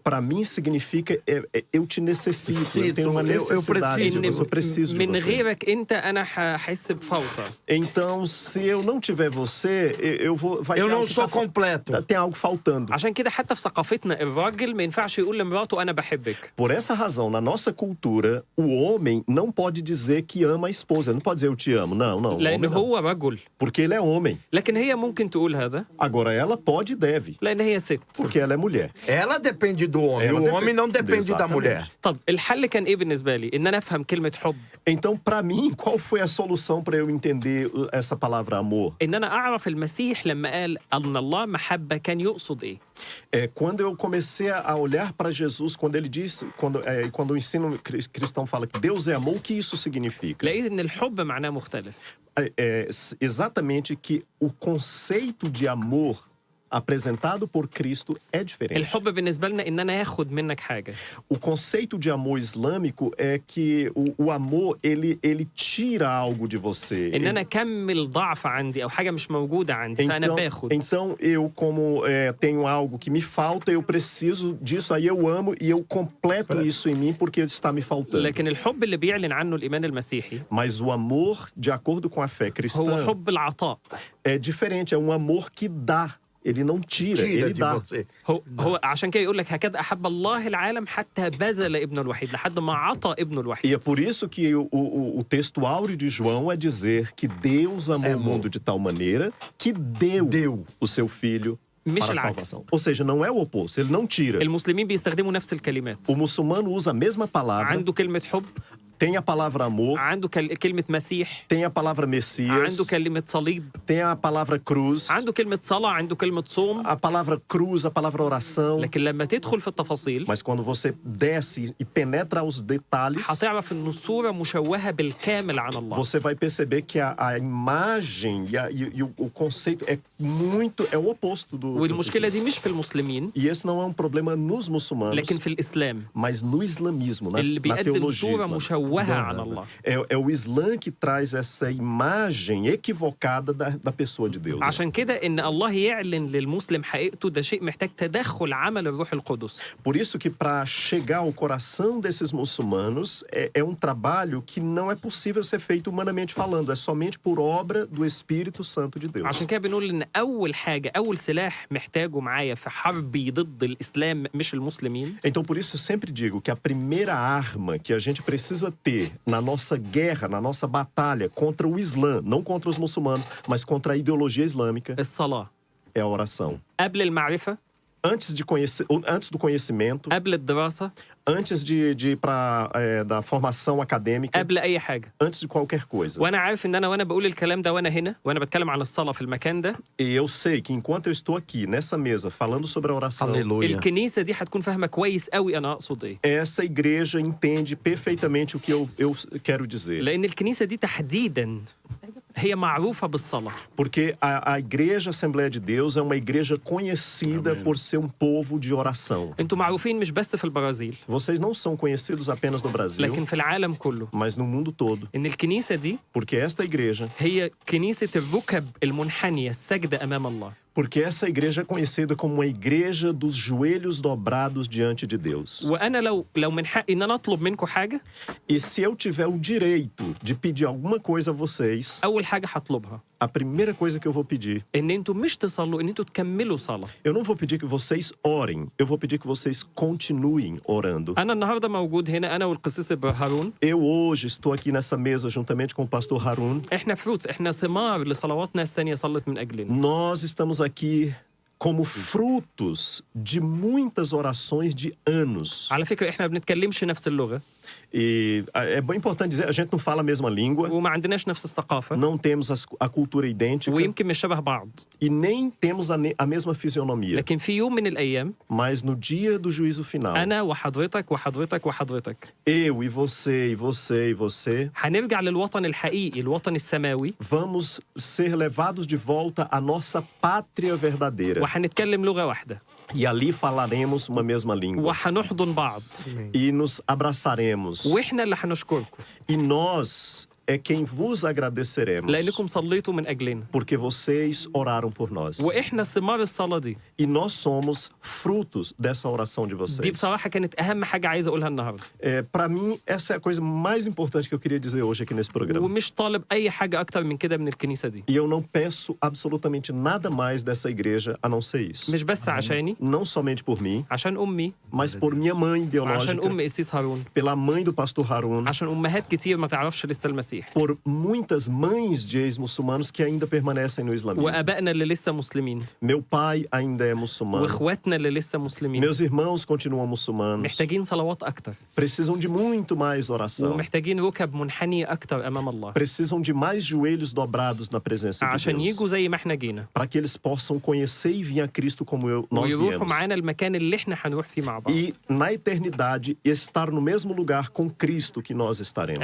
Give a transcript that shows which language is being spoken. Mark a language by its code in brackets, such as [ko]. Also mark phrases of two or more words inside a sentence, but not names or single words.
[pt] para mim significa eu te necessito, eu tenho uma eu necessidade de preciso. você, eu preciso de [ar] من [pt] você. [ar] غيرك انت انا هحس بفوضى. [pt] Então, se eu não tiver você, vai Eu ter não algo que sou completo. tem algo faltando. [ar] عشان كده حتى في ثقافتنا الراجل ما ينفعش يقول لمراته انا بحبك. [pt] Por essa razão, na nossa cultura, o homem não pode dizer que ama a esposa. Ele não pode dizer eu te amo. Não, o [ar] لان [pt] homem não. [ar] هو رجل. [pt] Porque ele é homem. [ar] لكن هي ممكن تقول هذا [pt] Agora, ela pode e deve. [ar] لان هي ست. [pt] Porque ela é mulher. Ela depende do homem, Ela o depende- homem não depende da Exatamente. mulher. [ar] طب الحل كان ايه بالنسبه لي؟ ان انا افهم كلمه حب، [pt] Então, para mim, qual foi a solução para eu entender essa palavra amor? [ar] ان انا اعرف المسيح لما قال ان الله محبه كان يقصد ايه. [pt] Quando eu comecei a olhar para Jesus, quando ele disse, quando o ensino cristão fala que Deus é amor, o que isso significa? [ar] لقيت ان الحب معناه مختلف. [pt] Exatamente que o conceito de amor apresentado por Cristo é diferente. [ar] الحب بالنسبه لنا ان انا اخد منك حاجه. [pt] O conceito de amor islâmico é que o amor, ele tira algo de você. [ar] ان انا اكمل ضعف عندي او حاجه مش موجوده عندي فانا باخد. [pt] Então eu, como tenho algo que me falta, eu preciso disso, aí eu amo e eu completo isso em mim porque está me faltando. [ar] لكن الحب اللي بيعلن عنه الايمان المسيحي [pt] Mas o amor, de acordo com a fé [ar] هو [pt] cristã, [ar] حب العطاء. [pt] é diferente, é um amor que dá. Ele não tira, Tira ele de dá. você. [ar] هو عشان كده يقول لك هكذا احب الله العالم حتى بذل ابنه الوحيد لحد ما عطى ابنه [pt] E [ar] الوحيد. [pt] é por isso que o texto áureo de João é dizer que Deus amou o mundo de tal maneira que deu o seu filho [ar] مش [pt] para a [ar] العكس. [pt] salvação. Ou seja, não é o oposto, ele não tira. [ar] المسلمين بيستخدموا نفس الكلمات. [pt] O muçulmano usa a mesma palavra, [ar] عنده كلمة حب، [pt] tem a palavra amor, [ar] عنده كلمة مسيح، [pt] tem a palavra Messias, [ar] عنده كلمة صليب، [pt] tem a palavra cruz, [ar] عنده كلمة صلاة، عنده كلمة صوم. [pt] a palavra cruz, a palavra oração. [ar] لكن لما تدخل في التفاصيل [pt] Mas quando você desce e penetra os detalhes, [ar] هتعرف إن الصورة مشوهة بالكامل عن الله. [pt] você vai perceber que a imagem e o conceito é o oposto do [ar] والمشكلة [pt] Cristo. [ar] دي مش في المسلمين [pt] E esse não é um problema nos muçulmanos, [ar] لكن في الإسلام [pt] mas no islamismo, na [ar] اللي بيقدم [pt] teologia [ar] صورة [pt] islâmica. [ar] مشوهة عن الله. [pt] É o Islã que traz essa imagem equivocada da pessoa de Deus. [ar] عشان كده إن الله يعلن للمسلم حقيقته ده شيء محتاج تدخل عمل الروح القدس. [pt] Por isso que para chegar ao coração desses muçulmanos é um trabalho que não é possível ser feito humanamente falando, é somente por obra do Espírito Santo de Deus. [ar] عشان كده بنقول إن أول حاجة أول سلاح محتاجه معايا في حربي ضد الإسلام مش المسلمين. [pt] Então, por isso, eu sempre digo que a primeira arma que a gente precisa ter na nossa guerra, na nossa batalha contra o Islã, não contra os muçulmanos, mas contra a ideologia islâmica, [ar] الصلاة [pt] é a oração. [ar] قبل المعرفة، [pt] Antes do conhecimento, [ar] قبل الدراسة، [pt] antes de ir para da formação acadêmica, [ar] قبل أي حاجة. [pt] antes de qualquer coisa. [ar] وأنا عارف إن وأنا بقول الكلام ده وأنا هنا وأنا بتكلم عن الصلاة في المكان ده، [pt] E eu sei que enquanto eu estou aqui nessa mesa falando sobre a oração, Aleluia. [ar] الكنيسة دي هتكون فاهمة كويس قوي أنا أقصد إيه. [pt] essa igreja entende perfeitamente o que eu quero dizer. [ar] لأن الكنيسة دي تحديداً هي معروفة بالصلاة. [pt] Porque a Igreja Assembleia de Deus é uma igreja conhecida por ser um povo de oração. [ar] أنتوا معروفين مش بس في البرازيل [pt] Vocês não são conhecidos apenas no Brasil, [ar] لكن في العالم كله. [pt] mas no mundo todo. [ar] إن الكنيسة دي [pt] Porque esta igreja, [ar] هي كنيسة الركب المنحنية السجدة أمام الله. [pt] porque essa igreja é conhecida como uma igreja dos joelhos dobrados diante de Deus. [ar] وأنا لو من حقي إن أنا أطلب منكم حاجة، [pt] E se eu tiver o direito de pedir alguma coisa a vocês, [ar] أول حاجة هطلبها [pt] a primeira coisa que eu vou pedir, [ar] إن أنتوا مش تصلوا، إن أنتوا تكملوا صلاة. [pt] eu não vou pedir que vocês orem, eu vou pedir que vocês continuem orando. [ar] أنا النهاردة موجود هنا أنا والقسيس هارون. [pt] Eu hoje estou aqui nessa mesa juntamente com o pastor Harun. [ar] إحنا فروتس، إحنا ثمار لصلوات ناس تانية صلت من أجلنا. [pt] Nós estamos aqui como frutos de muitas orações de anos. [ar] على فكرة إحنا ما بنتكلمش نفس اللغة [pt] E é bem importante dizer, a gente não fala a mesma língua, [ar] وما عندناش نفس الثقافة [pt] não temos a cultura idêntica [ar] ويمكن مش شبه بعض، [pt] e nem temos a mesma fisionomia. [ar] لكن في يوم من الأيام [pt] Mas no dia do juízo final, [ar] أنا وحضرتك وحضرتك وحضرتك [pt] eu e você e você e você [ar] هنرجع للوطن الحقيقي، الوطن السماوي، [pt] vamos ser levados de volta à nossa pátria verdadeira. [ar] وهنتكلم لغة واحدة [pt] E ali falaremos uma mesma língua. [ar] وهنحضن بعض [pt] E nos abraçaremos. [ar] وإحنا اللي هنشكركم. [pt] E nós é quem vos agradeceremos, [ar] لأنكم صليتوا من أجلنا [pt] porque vocês oraram por nós. [ar] وإحنا ثمار الصلاة دي. [pt] E nós somos frutos dessa oração de [ar] دي [pt] vocês. [ar] بصراحة كانت أهم حاجة عايز أقولها النهاردة. [pt] Para mim, essa é a coisa mais importante que eu queria dizer hoje aqui nesse programa. [ar] ومش طالب أي حاجة أكتر من كده من الكنيسة دي. [pt] E eu não peço absolutamente nada mais dessa igreja a não ser isso. [ar] مش بس عشاني، [pt] Não somente por mim, [ar] عشان أمي، [pt] mas por minha mãe [ar] عشان [pt] biológica, [ar] أم قسيس هارون، [pt] pela mãe do pastor Harun, [ar] عشان أمهات كتير ما تعرفش لسه المسيح، [pt] por muitas mães de ex-muçulmanos que ainda permanecem no islamismo. [ar] وآبائنا اللي لسه مسلمين، [pt] Meu pai ainda é muçulmano. [ar] وإخواتنا اللي لسه مسلمين. [pt] Meus irmãos continuam muçulmanos. [ar] محتاجين صلوات أكتر، [pt] Precisam de muito mais oração. [ar] ومحتاجين ركب منحنية أكتر أمام الله، [pt] Precisam de mais joelhos dobrados na presença de [ar] عشان [pt] Deus. [ar] يجوا زي ما إحنا جينا، [pt] Para que eles possam conhecer e vir a Cristo como nós [ar] ويروحوا [pt] viemos. [ar] معانا المكان اللي إحنا هنروح فيه مع بعض. [pt] E na eternidade estar no mesmo lugar com Cristo que nós estaremos.